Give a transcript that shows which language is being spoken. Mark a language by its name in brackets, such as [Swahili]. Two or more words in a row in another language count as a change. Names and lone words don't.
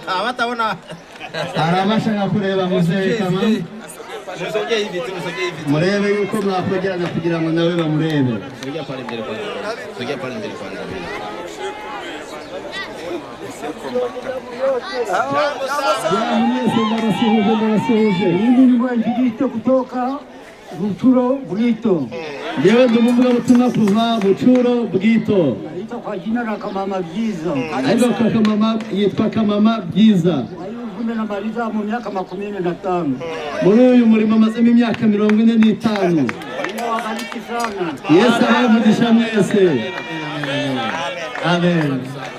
[Swahili] Hawataona. [Kinyarwanda] Arabashaka kureba Mzee Kamama. [Swahili] Msogee hivi tu, msogee hivi. [Kinyarwanda] Murebe yuko mwakogerana kugira ngo nawe bamurebe. [Swahili] Sogea pale mbele kwanza. Sogea pale mbele kwanza. Mimi ni mwanjilisti kutoka Buchuro Bwito. [Kinyarwanda] Yewe ndumuvuga butumwa kuva Buchuro Bwito. [Swahili] Naitwa kwa jina la Kamama Byiza. [Kinyarwanda] Aibo kwa Kamama yitwa Kamama Byiza. [Swahili] Namaliza mu myaka 45. [Kinyarwanda] Muri uyu murimo amazemo imyaka 45. Yesu abamugisha mwese. Amen.